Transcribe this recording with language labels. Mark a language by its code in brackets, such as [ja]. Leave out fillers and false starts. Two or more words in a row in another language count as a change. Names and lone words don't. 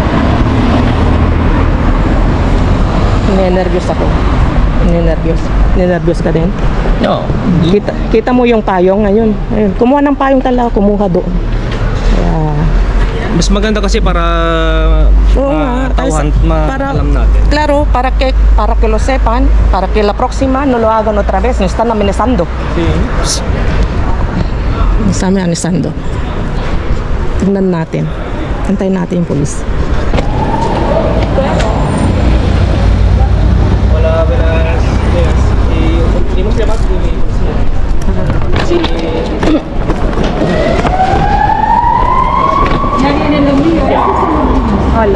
[tl] Ninenervyos ako. Ninenervyos ka din? No. Kita mo yung payong ngayon. Ayun. Kumuha ng payong talaga, kumuha doon. Mas maganda kasi para alam natin. [es] Claro, para que lo sepan, para que la próxima no lo hagan otra vez. Nos están amenazando. Sí. Nos están amenazando. [tl] Tingnan natin. Antayin natin yung polis. [es] Hola, buenas. Hemos llamado de mi policía. Sí. Hola.